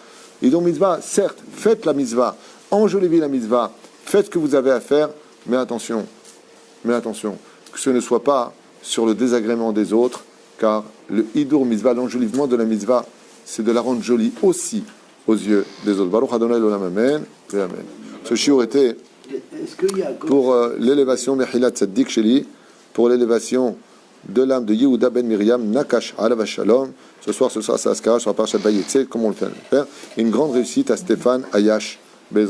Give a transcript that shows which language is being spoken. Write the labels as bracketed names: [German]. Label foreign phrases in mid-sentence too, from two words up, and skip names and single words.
[Hebrew] הידור מצווה, [French] certes, faites la mitzvah, enjolivez la mitzvah, faites ce que vous avez à faire, mais attention, que ce ne soit pas sur le désagrément des autres, car le [Hebrew] הידור מצווה, [French] l'enjolivement de la mitzvah, c'est de la rendre jolie aussi aux yeux des autres. [Hebrew] ברוך ה' לעולם, [French] amen et amen. Ce shiur était pour l'élévation [Hebrew] מחילת צדיק שלי, [French] pour l'élévation de l'âme de Yehuda ben Miriam, [Hebrew] נכש עליו שלום. [French] Ce soir, c'est Askara sur la parashat Vayetze, comme on le fait. Une grande réussite à Stéphane Ayash, [Hebrew] בעזרת השם כל טוב.